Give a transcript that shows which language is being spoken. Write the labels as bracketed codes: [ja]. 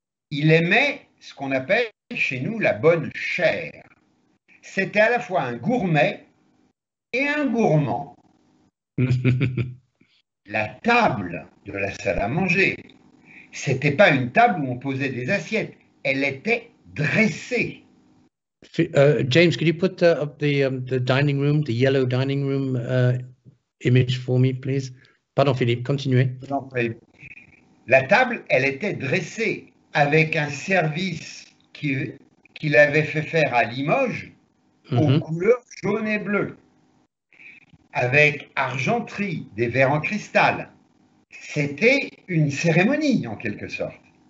[fr] Il aimait ce qu'on appelle chez nous la bonne chair. C'était à la fois un gourmet et un gourmand. La table de la salle à manger, c'était pas une table où on posait des assiettes, elle était dressée. [en] James, could you put up the dining room, the yellow dining room image for me, please? [fr] Pardon, Philippe, continuez. La table, elle était dressée avec un service qui qu'il avait fait faire à Limoges aux couleurs jaune et bleu, avec argenterie, des verres en cristal. C'était une cérémonie en quelque sorte.